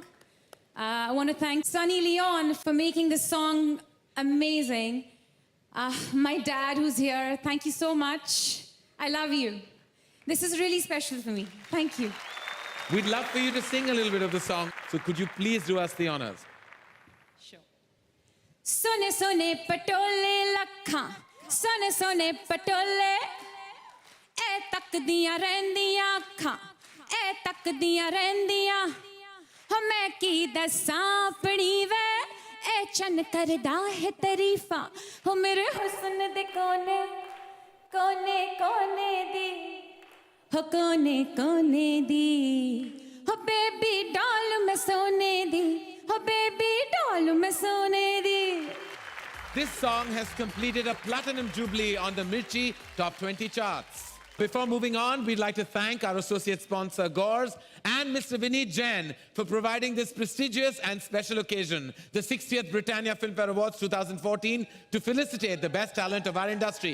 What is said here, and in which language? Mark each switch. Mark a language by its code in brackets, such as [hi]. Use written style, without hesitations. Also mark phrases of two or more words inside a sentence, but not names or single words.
[en] I want to thank Sunny Leon for making this song amazing. My dad who's here, thank you so much. I love you. This is really special for me. Thank you. We'd love for you to sing a little bit of the song. So could you please do us the honors? Sure. [pa] ਸੋਹਣੇ ਸੋਹਣੇ ਪਟੋਲੇ ਲੱਖਾਂ, ਸੋਹਣੇ ਸੋਹਣੇ ਪਟੋਲੇ, ਏਹ ਤੱਕਦੀਆਂ ਰਹਿੰਦੀਆਂ ਅੱਖਾਂ, ਏਹ ਤੱਕਦੀਆਂ ਰਹਿੰਦੀਆਂ, ਹੋ ਮੈਂ ਕੀ ਦੱਸਾਂ ਆਪਣੀ ਵੇ, ਏਹ ਚੰਨ ਕਰਦਾ ਹੈ ਤਾਰੀਫ਼ਾਂ, ਹੋ ਮੇਰੇ ਹੁਸਨ ਦੇ ਕੋਨੇ, ਕੋਨੇ ਕੋਨੇ ਦੀ, ਹੋ ਕੋਨੇ ਕੋਨੇ ਦੀ, ਹੋ [en] baby doll [pa] ਮੈਂ ਸੋਨੇ ਦੀ, ਹੋ [en] baby doll [pa] ਮੈਂ ਸੋਨੇ ਦੀ. [en] This song has completed a platinum jubilee on the Mirchi Top 20 charts. Before moving on, we'd like to thank our associate sponsor, Gores, and Mr. Vineet Jain for providing this prestigious and special occasion, the 60th Britannia Filmfare Awards 2014, to felicitate the best talent of our industry.